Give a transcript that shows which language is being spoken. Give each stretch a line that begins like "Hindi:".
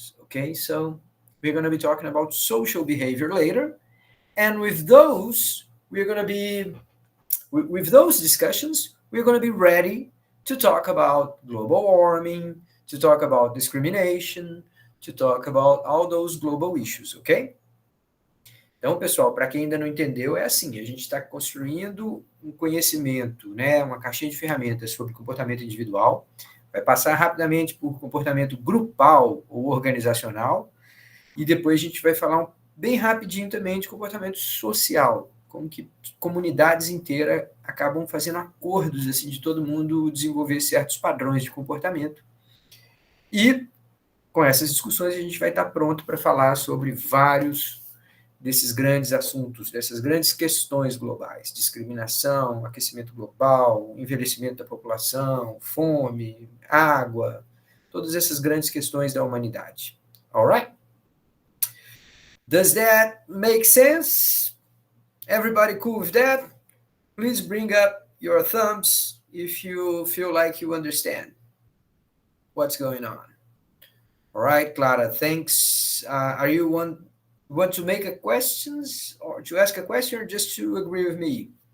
English: Okay, so we're going to be talking about social behavior later. And with those, we're going to be with those discussions, we're going to be ready to talk about global warming, to talk about discrimination, to talk about all those global issues, okay?
Portuguese: Então, pessoal, para quem ainda não entendeu, é assim, a gente está construindo um conhecimento, né, uma caixinha de ferramentas sobre comportamento individual, vai passar rapidamente por comportamento grupal ou organizacional, e depois a gente vai falar bem rapidinho também de comportamento social, como que comunidades inteiras acabam fazendo acordos assim de todo mundo desenvolver certos padrões de comportamento. E com essas discussões a gente vai estar pronto para falar sobre vários desses grandes assuntos, dessas grandes questões globais, discriminação, aquecimento global, envelhecimento da população, fome, água, todas essas grandes questões da humanidade.
English: All right? Does that make sense? Everybody cool with that? Please bring up your thumbs if you feel like you understand what's going on. All right, Clara, thanks. Are you want to make a questions or to ask a question or just to agree with me?